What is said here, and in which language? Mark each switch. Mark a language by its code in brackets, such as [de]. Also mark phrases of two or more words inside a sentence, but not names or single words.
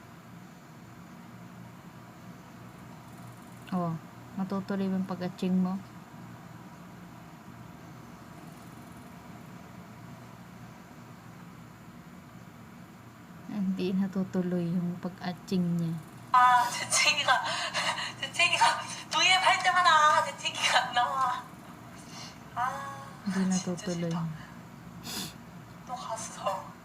[tl] Matutuloy yung pag-atching mo. Hindi natutuloy yung pag-atching niya. [ko] 재채기가 V앱 할 때마다 재채기가 안 나와. [tl] Hindi natutuloy. [ko] 또 갔어.